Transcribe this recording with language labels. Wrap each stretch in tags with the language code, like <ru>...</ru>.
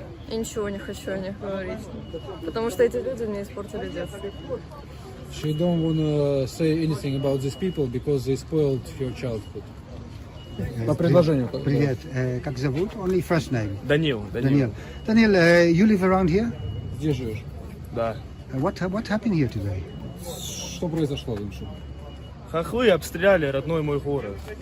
<ru>Я ничего не хочу о них говорить, потому что эти люди мне испортили детство.</ru> <en>She don't wanna say anything about these people because they spoiled her childhood.</en> <ru>По предложению. Привет. Как зовут?</ru> <en>Only first name.</en> <ru>Данил.</ru> <en>Daniel, you live around here?</en> <ru>Здесь живешь? Да.</ru> <en>What happened here today?</en> <ru>Что произошло, Лучше? Хохлы обстреляли родной мой город.</ru>